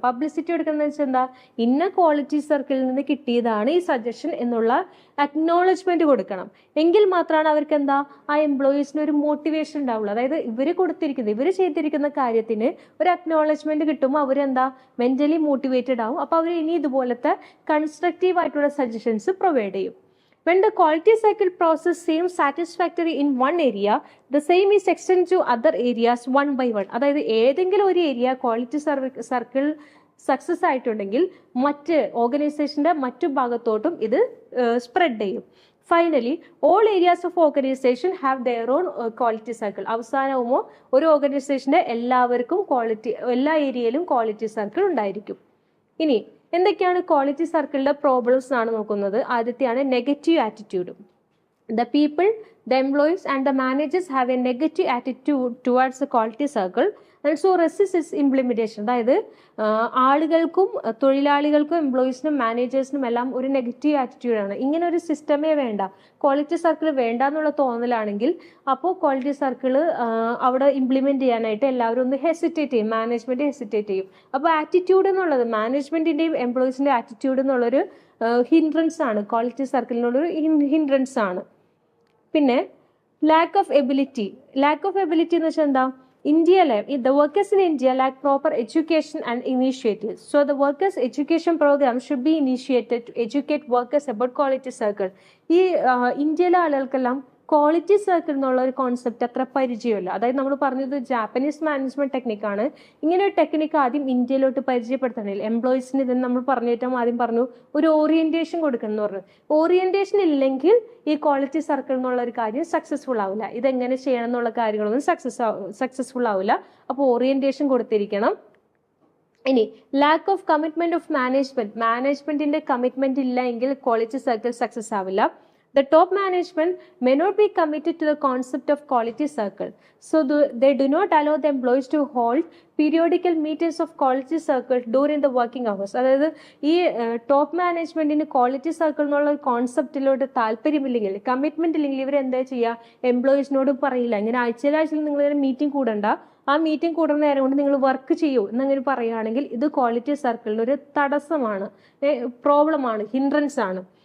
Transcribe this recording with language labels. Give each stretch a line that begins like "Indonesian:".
Malayalam: Publicity കൊടുക്കണം എന്ന് വെച്ചാൽ എന്താ? ഇന്ന ക്വാളിറ്റി സർക്കിളിൽ നിന്ന് കിട്ടിയതാണ് ഈ സജഷൻ എന്നുള്ള അക്നോളജ്മെന്റ് കൊടുക്കണം. എങ്കിൽ മാത്രമാണ് അവർക്ക് എന്താ ആ എംപ്ലോയീസിന് ഒരു മോട്ടിവേഷൻ ഉണ്ടാവുള്ളൂ. അതായത് ഇവർ ചെയ്തിരിക്കുന്ന കാര്യത്തിന് ഒരു അക്നോളജ്മെന്റ് കിട്ടുമ്പോൾ അവരെന്താ മെന്റലി മോട്ടിവേറ്റഡ് ആവും. അപ്പൊ അവർ ഇനി ഇതുപോലത്തെ കൺസ്ട്രക്റ്റീവ് ആയിട്ടുള്ള സജഷൻസ് പ്രൊവൈഡ് ചെയ്യും.
English: When the quality cycle process seems satisfactory in one area, the same is extended to other areas one by one.
Malayalam: അതായത് ഏതെങ്കിലും ഒരു ഏരിയ ക്വാളിറ്റി സർക്കിൾ സക്സസ് ആയിട്ടുണ്ടെങ്കിൽ മറ്റ് ഓർഗനൈസേഷന്റെ മറ്റു ഭാഗത്തോട്ടും ഇത് സ്പ്രെഡ് ചെയ്യും.
English: Finally all areas of organisation have their own quality circle.
Malayalam: അവസാനവുമോ ഒരു ഓർഗനൈസേഷന്റെ എല്ലാ ഏരിയയിലും ക്വാളിറ്റി സർക്കിൾ ഉണ്ടായിരിക്കും. ഇനി എന്തൊക്കെയാണ് ക്വാളിറ്റി സർക്കിളിന്റെ പ്രോബ്ലംസ് ആണ് നോക്കുന്നത്.
English: ആദ്യത്തെയാണ് negative attitude. The people, the employees and the managers have a negative attitude towards the quality circle and so resist its implementation.
Malayalam: അതായത് ആളുകൾക്കും തൊഴിലാളികൾക്കും എംപ്ലോയീസിനും മാനേജേഴ്സിനും എല്ലാം ഒരു നെഗറ്റീവ് ആറ്റിറ്റ്യൂഡാണ്. ഇങ്ങനെ ഒരു സിസ്റ്റമേ വേണ്ട, ക്വാളിറ്റി സർക്കിൾ വേണ്ട എന്നുള്ള തോന്നലാണെങ്കിൽ അപ്പോൾ ക്വാളിറ്റി സർക്കിൾ അവിടെ ഇംപ്ലിമെന്റ് ചെയ്യാനായിട്ട് എല്ലാവരും ഒന്ന് ഹെസിറ്റേറ്റ് ചെയ്യും, മാനേജ്മെന്റ് ഹെസിറ്റേറ്റ് ചെയ്യും. അപ്പോൾ ആറ്റിറ്റ്യൂഡ് എന്നുള്ളത് മാനേജ്മെന്റിന്റെയും എംപ്ലോയീസിന്റെ ആറ്റിറ്റ്യൂഡ് എന്നുള്ളൊരു ഹിൻഡ്രൻസ് ആണ്, ക്വാളിറ്റി സർക്കിളിനുള്ളൊരു ഹിൻഡ്രൻസ് ആണ്. പിന്നെ ലാക്ക് ഓഫ് എബിലിറ്റി എന്ന് വെച്ചാൽ എന്താ?
English: The workers in India lack proper education and initiatives. So the workers' education program should be initiated to educate workers about quality circle.
Malayalam: ഈ ഇന്ത്യയിലെ ആളുകൾക്കെല്ലാം ക്വാളിറ്റി സർക്കിൾ എന്നുള്ള ഒരു കോൺസെപ്റ്റ് അത്ര പരിചയമില്ല. അതായത് നമ്മൾ പറഞ്ഞത് ജാപ്പനീസ് മാനേജ്മെന്റ് ടെക്നിക്കാണ്. ഇങ്ങനെ ഒരു ടെക്നിക്ക് ആദ്യം ഇന്ത്യയിലോട്ട് പരിചയപ്പെടുത്തണമെങ്കിൽ എംപ്ലോയീസിന് ഇതിന് നമ്മൾ ആദ്യം പറഞ്ഞു ഒരു ഓറിയന്റേഷൻ കൊടുക്കണം എന്ന് പറഞ്ഞു. ഓറിയന്റേഷൻ ഇല്ലെങ്കിൽ ഈ ക്വാളിറ്റി സർക്കിൾ എന്നുള്ള ഒരു കാര്യം സക്സസ്ഫുൾ ആവില്ല. ഇതെങ്ങനെ ചെയ്യണം എന്നുള്ള കാര്യങ്ങളൊന്നും സക്സസ്ഫുൾ ആവില്ല. അപ്പോൾ ഓറിയന്റേഷൻ കൊടുത്തിരിക്കണം. ഇനി ലാക്ക് ഓഫ് കമ്മിറ്റ്മെന്റ് ഓഫ് മാനേജ്മെന്റിന്റെ കമ്മിറ്റ്മെന്റ് ഇല്ല എങ്കിൽ ക്വാളിറ്റി സർക്കിൾ സക്സസ് ആവില്ല.
English: The top management may not be committed to the concept of quality circle. So they do not allow the employees to hold periodical meetings of quality circle during the working hours.
Malayalam: അതായത് ഈ top മാനേജ്മെന്റിന് quality circle എന്നുള്ള കോൺസെപ്റ്റിലോട്ട് താല്പര്യമില്ലെങ്കിൽ, commitment ഇല്ലെങ്കിൽ ഇവർ എന്താ ചെയ്യുക? എംപ്ലോയീസിനോട് പറയില്ല, ഇങ്ങനെ ആഴ്ചയിൽ നിങ്ങൾ മീറ്റിംഗ് കൂടണ്ട, ആ മീറ്റിംഗ് കൂടുന്ന നേരം കൊണ്ട് നിങ്ങൾ വർക്ക് ചെയ്യൂ എന്നങ്ങനെ പറയുകയാണെങ്കിൽ ഇത് ക്വാളിറ്റി സർക്കിളിന് ഒരു തടസ്സമാണ്, പ്രോബ്ലമാണ്, ഹിൻഡ്രൻസ് ആണ്.